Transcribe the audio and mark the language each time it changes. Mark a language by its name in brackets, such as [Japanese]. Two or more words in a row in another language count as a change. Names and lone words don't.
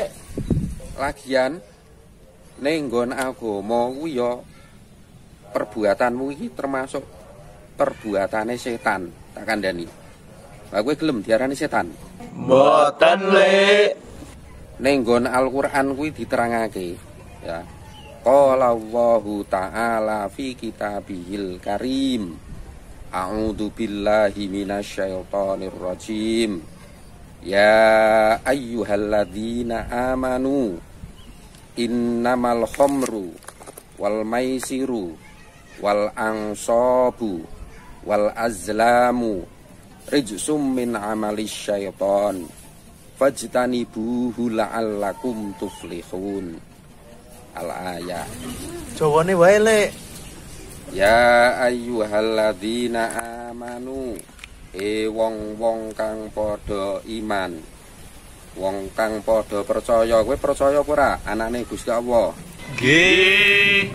[Javanese] Lagian ning nggon agama kuwi ya perbuatanmu iki termasuk perbuatane setan, tak kandhani. Lah kowe gelem diarani setan? Mboten, Le. Ning nggon Al-Qur'an kuwi diterangake ya. [Arabic] قال الله تعالى في كتابه الكريم. أعوذ بالله من الشيطان الرجيم. يا أيها الذين آمنوا إنما الخمر والميسر والأنصاب والأزلام رجس من عمل الشيطان فاجتنبوه لعلكم تفلحون. الآية. [Javanese] Jawane wae, Le. [Arabic] يا أيها الذين آمنوا [Javanese] wong-wong kang padha iman, wong kang padha percaya. Kowe percaya apa ora anane Gusti Allah? Nggih.